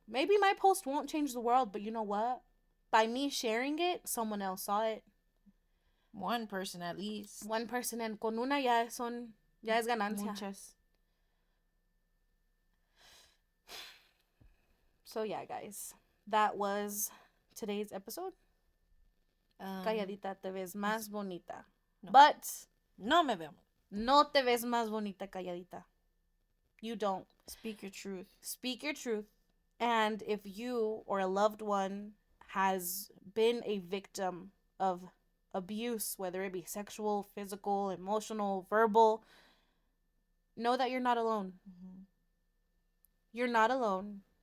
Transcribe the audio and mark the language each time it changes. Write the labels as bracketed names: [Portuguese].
[English] Maybe my post won't change the world, but you know what? By me sharing it, someone else saw it. One person at least. One person, and [Spanish] con una ya es ganancia. Muchas. [English] So yeah, guys, that was today's episode. [Spanish] Calladita, te ves más bonita. No. [English] But [Spanish] no me veo. No te ves más bonita, calladita. [English] You don't. Speak your truth. Speak your truth. And if you or a loved one has been a victim of abuse, whether it be sexual, physical, emotional, verbal, know that you're not alone. You're not alone.